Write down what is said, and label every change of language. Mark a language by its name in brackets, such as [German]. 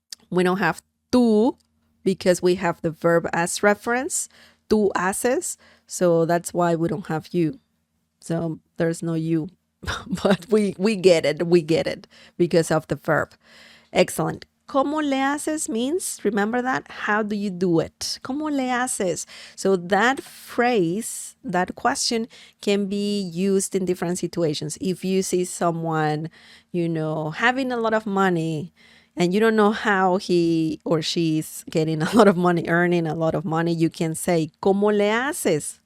[English] We don't have tú because we have the verb as reference. [Spanish] Tú haces. [English] So that's why we don't have you. So there's no you. But we get it because of the verb. Excellent. [Spanish] ¿Cómo le haces [English] means, remember that? How do you do it? [Spanish] ¿Cómo le haces? [English] So that phrase, that question can be used in different situations. If you see someone, having a lot of money and you don't know how he or she's getting a lot of money, earning a lot of money, you can say, [Spanish] ¿Cómo le haces?